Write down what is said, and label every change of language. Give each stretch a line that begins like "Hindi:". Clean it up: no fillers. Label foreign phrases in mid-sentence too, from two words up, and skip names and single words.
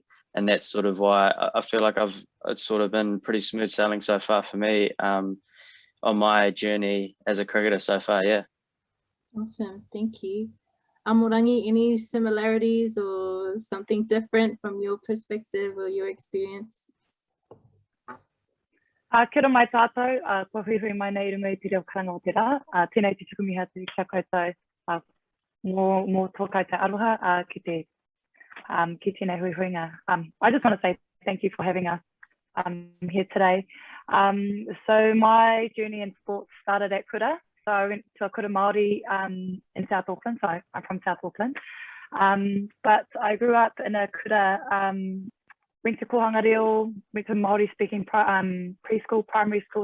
English: And that's sort of why I feel like it's sort of been pretty smooth sailing so far for me on my journey as a cricketer so far. Yeah. Awesome, thank you. Amorangi, any similarities or something different from your perspective or your experience?
Māori: Kia ora mai tātou, ko hui mai nei runga I te reo karanga o te rā. Tēnei te tukumiha te kia koutou mō tō koutou aroha ki tēnei huihuinga.
English: I just want to say thank you for having us here today. So my journey in sports started at Kura. So I went to a Kura Māori in South Auckland, so I'm from South Auckland. But I grew up in a Kura, went to Kohanga Reo, went to Māori speaking preschool, primary school.